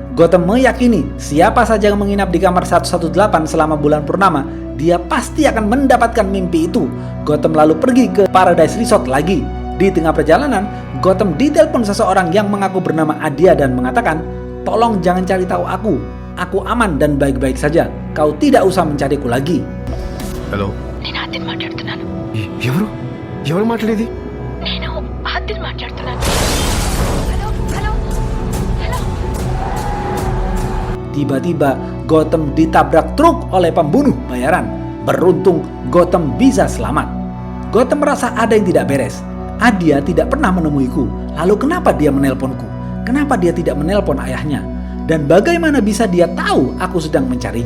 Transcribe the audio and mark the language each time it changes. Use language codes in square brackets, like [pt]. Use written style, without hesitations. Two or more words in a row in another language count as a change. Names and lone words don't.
[id] Gotham meyakini siapa saja yang menginap di kamar 118 selama bulan purnama, dia pasti akan mendapatkan mimpi itu. Gotham lalu pergi ke Paradise Resort lagi. Di tengah perjalanan, Gotham ditelepon seseorang yang mengaku bernama Adia dan mengatakan, "Tolong jangan cari tahu aku. Aku aman dan baik-baik saja. Kau tidak usah mencariku lagi." [te] హలో నేను ఆదిల్ మాట్లాడుతున్నాను. ఎవరు ఎవరు మాట్లాడేది? నేను ఆదిల్ మాట్లాడుతున్నాను. హలో హలో హలో. [id] Tiba-tiba Gotham ditabrak truk oleh pembunuh bayaran. Beruntung Gotham bisa selamat. Gotham merasa ada yang tidak beres. Adia tidak pernah menemuiku. Lalu kenapa dia menelponku? Kenapa dia tidak menelpon ayahnya? Dan bagaimana bisa dia tahu aku sedang mencarinya?